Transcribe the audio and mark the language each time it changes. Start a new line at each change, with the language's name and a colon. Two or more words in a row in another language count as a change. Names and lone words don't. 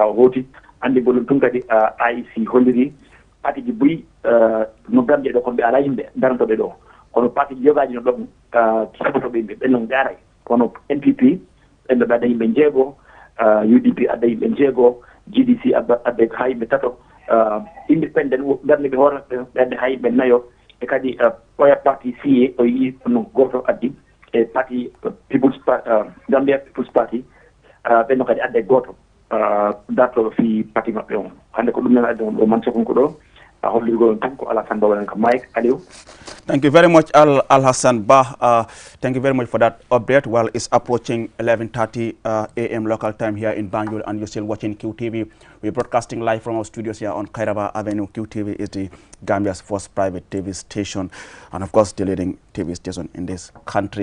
Fula: o hooti andi bolum tun kadi IEC holliri parti ji boyi no Gambia ɗo kono ɓe ala yimɓe darantoɓe ɗo kono parti ji jogaji no ɗon sabotoɓe yimɓe ɓen noon ɓe aray kono NPP ɓen ɓe adda yimɓe jeego UDP adda yimɓe jeego GDC adda ha yimɓe tato independent darde ɓe hoorata ɓe adda ha yimɓe nayo e kadi oya parti CA o yii no goto addi e parti
English: Gambia People's Party
Fula: ɓe no kadi adde goto dartoɗo fi parti maɓɓe on hande ko ɗum nan adde on ɗo man sokon ko ɗo hollirgol on tan ko Alassane Ba waɗan ka Mike Aliou.
English: Thank you very much, Al Hassan Bah. Thank you very much for that update. Well, it's approaching 11:30 a.m. local time here in Banjul, and you're still watching QTV. We're broadcasting live from our studios here on Kairaba Avenue. QTV is the Gambia's first private TV station, and of course, the leading TV station in this country.